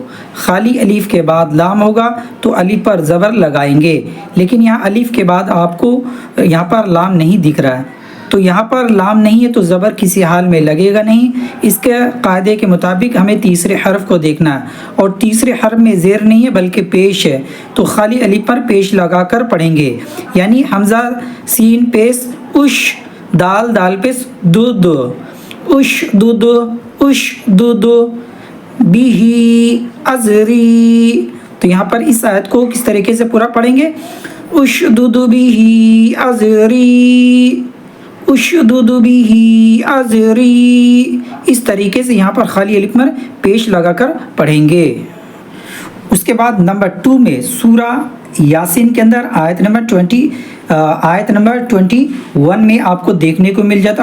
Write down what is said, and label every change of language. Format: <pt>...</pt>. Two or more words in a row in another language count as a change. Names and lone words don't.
<ur>خالی الف کے بعد لام ہوگا تو الف پر زبر لگائیں گے، لیکن یہاں الف کے بعد آپ کو یہاں پر لام نہیں دکھ رہا ہے، تو یہاں پر لام نہیں ہے تو زبر کسی حال میں لگے گا نہیں. اس کے قاعدے کے مطابق ہمیں تیسرے حرف کو دیکھنا ہے، اور تیسرے حرف میں زیر نہیں ہے بلکہ پیش ہے، تو خالی الف پر پیش لگا کر پڑھیں گے. یعنی حمزہ سین پیش اش، دال دال پیش دود، اش دود، اش دود،</ur> <ar>بیہی ازری.</ar> <ur>تو یہاں پر اس آیت کو کس طریقے سے پورا پڑھیں گے،</ur> <ar>اش دود بیہی ازری، اشدد بہ ازری.</ar> <ur>اس طریقے سے یہاں پر خالی الف پر پیش لگا کر پڑھیں گے. اس کے بعد نمبر 2 میں سورہ یاسین کے اندر آیت نمبر 21 میں آپ کو دیکھنے کو مل جاتا ہے.</ur>